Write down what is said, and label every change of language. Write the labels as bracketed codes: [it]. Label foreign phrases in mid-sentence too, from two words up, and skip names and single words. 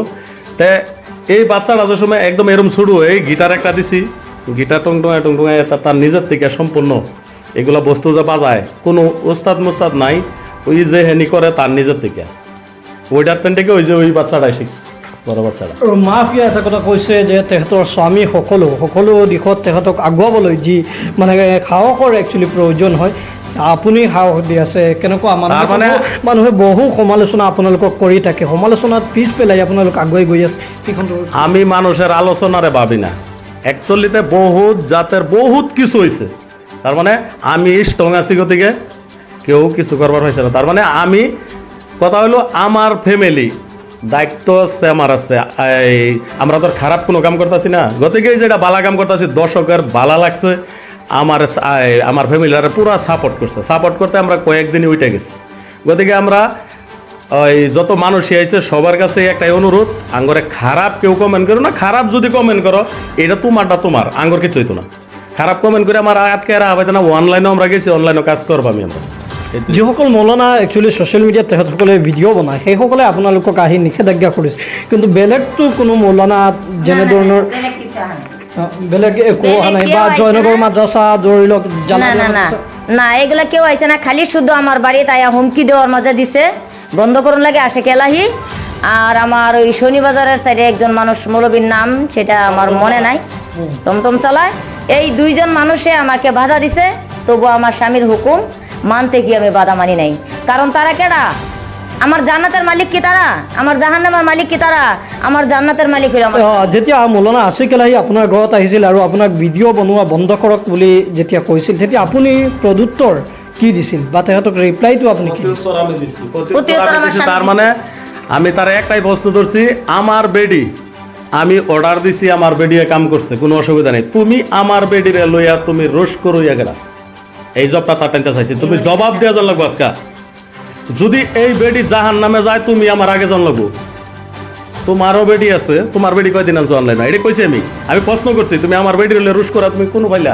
[bn] তে এই বাচ্চাটা যে সময় একদম এরম ছুড়ু, এই গিটার একটা দিছি, গিটার টংটঙায় তার নিজের থেকে সম্পূর্ণ এগুলা বস্তু যে বাজায়, কোনো ওস্তাদ মোস্তাদ নাই, ওই যে হেনি করে তার নিজের থেকে, ওইটার থেকে ওই বাচ্চাটাই শিখছে, বড় বাচ্চাটা। [as] আৰু মাফিয়া এটা কথা কৈছে যে তেখেতৰ স্বামী সকলো দিশত তেখেতক আগুৱাবলৈ যি মানে সাহসৰ একচুৱেলি প্ৰয়োজন হয়, আপুনি সাহস দি আছে। কেনেকুৱা মানুহে বহু সমালোচনা আপোনালোকক কৰি থাকে, সমালোচনাত পিছ পেলাই আপোনালোক আগুৱাই গৈ আছে। [bn] আমি মানুষের আলোচনারে ভাবি না, অ্যাকচুয়ালিতে বহুত জাতের বহুত কিছু হয়েছে। তার মানে আমি স্ট্রং আছি, গতিকে কেউ কিছু করবার হয়েছে না। তার মানে আমি কথা হলো আমার ফ্যামিলি দায়িত্ব আছে, আমার আছে। আমরা তো খারাপ কোনো কাম করতেছি না, গতিকে যেটা বালা কাম করতেছি দর্শকের বালা লাগছে, আমার ফ্যামিলিরা পুরা সাপোর্ট করছে। সাপোর্ট করতে আমরা কয়েকদিনই উঠে গেছি। গতিকে আমরা ওই যত মানুষই আইছে সবার কাছে একটাই অনুরোধ, আঙ্গরে খারাপ কেউ কমেন্ট করো না। খারাপ যদি কমেন্ট করো, এটা তোমারটা তোমার, আঙ্গর কিছু হইতো না। খারাপ কমেন্ট করে আমার আটকে রাখা না। অনলাইনেও আমরা গেছি, অনলাইনেও কাজ করবো আমি। আমরা [as] যিসকল মৌলানা একচুৱেলি ছ'চিয়েল মিডিয়াত তেখেতসকলে ভিডিঅ' বনায়, সেইসকলে আপোনালোকক আহি নিষেধাজ্ঞা কৰিছে, কিন্তু বেলেগতো কোনো মৌলানা যেনেধৰণৰ বেলেগ একো অহা নাই, বা জয়নগৰ মাদ্ৰাছা ধৰি লওক [bn] না এগুলা কেউ আইছে না। খালি শুধু আমার বাড়িতে আয়া হুমকি দেওয়ার মজা দিছে, বন্ধ করুন লাগে আসে কেলাহি। আর আমার ওই শনিবাজারের সাইডে একজন মানুষ, মৌলবীর নাম সেটা আমার মনে নাই, টমটম চালায়। এই 2 জন মানুষে আমাকে বাধা দিছে, তবু আমার স্বামীর হুকুম মানতে গিয়ে আমি বাধা মানি নাই। কারণ তারা কেডা? আমার জান্নাতের মালিক কি তারা? আমার জাহান্নামের মালিক কি তারা? আমার জান্নাতের মালিক হইল আমার। [as] যেতিয়া মৌলানা আছিক এলাহী আপোনাৰ ঘৰত আহিছিল আৰু আপোনাক ভিডিঅ' বনোৱা বন্ধ কৰক বুলি যেতিয়া কৈছিল, তেতিয়া আপুনি প্ৰত্যুত্তৰ কি দিছিল বা তেখেতক ৰিপ্লাইটো আপুনি কি দিছিল? [bn] তার মানে আমি তার একটাই প্রশ্ন ধরছি, আমার বেডি আমি অর্ডার দিছি, আমার বেডিয়ে কাম করছে, কোনো অসুবিধা নেই। তুমি আমার বেডিরে লইয়া তুমি রোশ করইয়া গেলা, এই জবটা তার টানতে চাইছি, তুমি জবাব দেওয়া লাগবো আজকা। যদি এই বেডি জাহান নামে যায় তুমি আমার আগে জানলাবো। তোমারও বেডি আছে, তোমার বেডি কয়দিন আনছো অনলাইনে এটা কইছি আমি প্রশ্ন করছি, তুমি আমার বেডি হলে রুশ করা তুমি কোনো পাইলা?